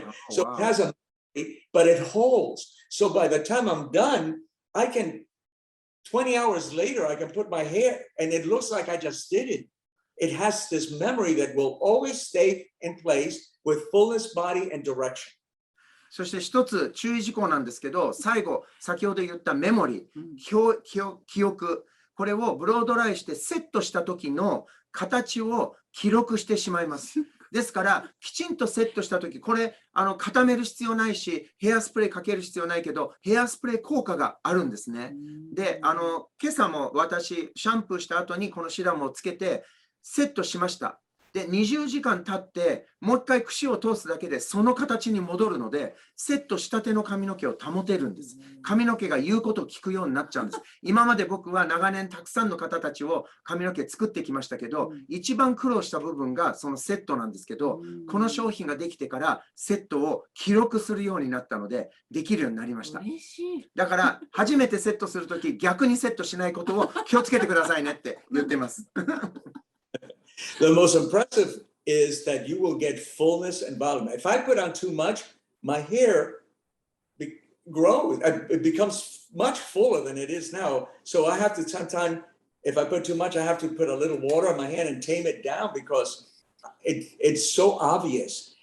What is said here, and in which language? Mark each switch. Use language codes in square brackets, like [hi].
[en] So it has a, but it holds. So by the time I'm done, 20 hours later, I can put my hair and it looks like I just did it. It has this memory that will always stay in place with fullness, body, and direction. [ja] そして一つ注意事項なんですけど、最後、先ほど言ったメモリー、記憶、これをブロードライしてセットした時の形を記録してしまいます。ですから、きちんとセットした時、これ、固める必要ないし、ヘアスプレーかける必要ないけど、ヘアスプレー効果があるんですね。で、今朝も私、シャンプーした後にこのシラムをつけて、セットしました。で、20時間経って、もう一回櫛を通すだけでその形に戻るので、セットしたての髪の毛を保てるんです。髪の毛が言うことを聞くようになっちゃうんです。今まで僕は長年たくさんの方たちを髪の毛作ってきましたけど、一番苦労した部分がそのセットなんですけど、この商品ができてからセットを記録するようになったので、できるようになりました。だから、初めてセットするとき、逆にセットしないことを気をつけてくださいねって言ってます。 [en] The most impressive is that you will get fullness and volume. If I put on too much, my hair grows. It becomes much fuller than it is now. So I have to sometimes, if I put too much, I have to put a little water on my hand and tame it down because it's so obvious.